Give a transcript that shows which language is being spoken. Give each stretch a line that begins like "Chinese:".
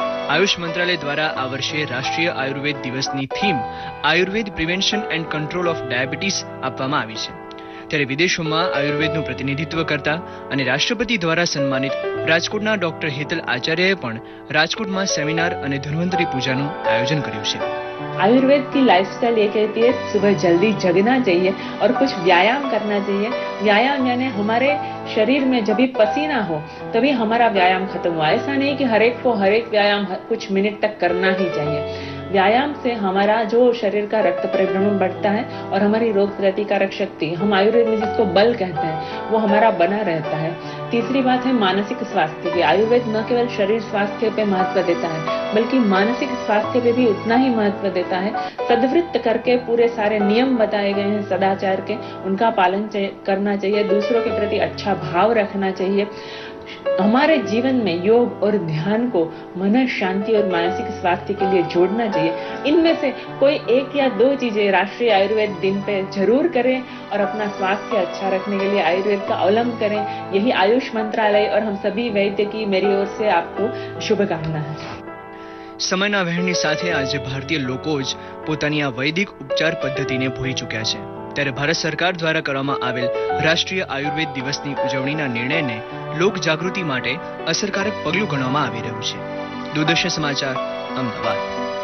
Gujarati: આયુષ મંત્રાલય દ્વારા આ વર્ષે રાષ્ટ્રીય આયુર્વેદ દિવસની theme Ayurveda prevention and control of diabetes આપવામાં આવી છે। ત્યારે વિદેશોમાં આયુર્વેદનું પ્રતિનિધિત્વ કરતા અને રાષ્ટ્રપતિ દ્વારા સન્માનિત રાજકોટના ડોક્ટર હેતલ આચાર્યએ પણ રાજકોટમાં સેમિનાર અને ધન્વંતરી પૂજાનું આયોજન કર્યું છે।
Hindi: आयुर्वेद की लाइफस्टाइल ये कहती है सुबह जल्दी जगना चाहिए और कुछ व्यायाम करना चाहिए। व्यायाम यानी हमारे शरीर में जब भी पसीना हो तभी हमारा व्यायाम खत्म हुआ। ऐसा नहीं कि हर एक को हर एक व्यायाम कुछ मिनट तक करना ही चाहिए। व्यायाम से हमारा जो शरीर का रक्त परिभ्रमण बढ़ता है और हमारी रोग प्रतिकारक शक्ति, हम आयुर्वेद में जिसको बल कहते हैं, वो हमारा बना रहता है। तीसरी बात है मानसिक स्वास्थ्य की। आयुर्वेद न केवल शरीर स्वास्थ्य पे महत्व देता है बल्कि मानसिक स्वास्थ्य पे भी उतना ही महत्व देता है। सद्वृत्त करके पूरे सारे नियम बताए गए हैं सदाचार के, उनका पालन करना चाहिए, दूसरों के प्रति अच्छा भाव रखना चाहिए। हमारे जीवन में योग और ध्यान को मन शांति और मानसिक स्वास्थ्य के लिए जोड़ना चाहिए। इनमें से कोई एक या दो चीजें राष्ट्रीय आयुर्वेद दिन पे जरूर करें और अपना स्वास्थ्य अच्छा रखने के लिए आयुर्वेद का अवलंब करें। यही आयुष मंत्रालय और हम सभी वैद्य की मेरी ओर से आपको शुभकामना है।
Gujarati: સમયના વહેણની સાથે આજે ભારતીય લોકો જ પોતાની આ વૈદિક ઉપચાર પદ્ધતિને ભૂલી ચૂક્યા છે। ત્યારે ભારત સરકાર દ્વારા કરવામાં આવેલ રાષ્ટ્રીય આયુર્વેદ દિવસની ઉજવણીના નિર્ણયને લોક જાગૃતિ માટે અસરકારક પગલું ગણવામાં આવી રહ્યું છે। દૂરદર્શન સમાચાર, અમદાવાદ।